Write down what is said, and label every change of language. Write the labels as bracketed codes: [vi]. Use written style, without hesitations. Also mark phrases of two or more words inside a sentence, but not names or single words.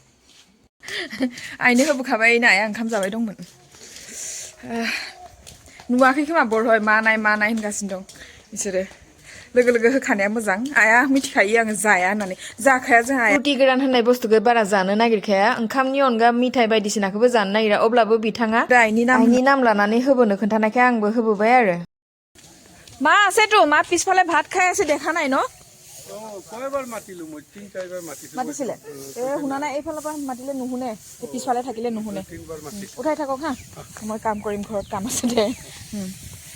[brx] आइनो होबोखाबाय नाया ओंखाम जाबाय दंमोन नुवाखै खोमा बर'हाय मानाय होनगासिनो दं बिसोरो लोगो होखानाया मोजां आइया मिथिखायो आङो जाया होननानै जाखाया जोंहा रुटि गोरान होननाय बुस्थुखौ बारा जानो नागिरखाया ओंखामनि अनगा मिथाइ बायदिसिनाखौबो जानो नागिरा अब्लाबो बिथाङा आइनि नाम लानानै होबोनो खोन्थानायखाय आंबो होबोबाय आरो [as] মা আছেতো মা পিছফালে ভাত খাই আছে দেখা নাই ন কয়বাৰ মাতিলো মই 3-4বাৰ মাতিছিলে শুনা নাই এইফালৰ পৰা মাতিলে নুশুনে পিছফালে থাকিলে নুশুনে উঠাই থাকক হা মই কাম কৰিম ঘৰত কাম আছে দে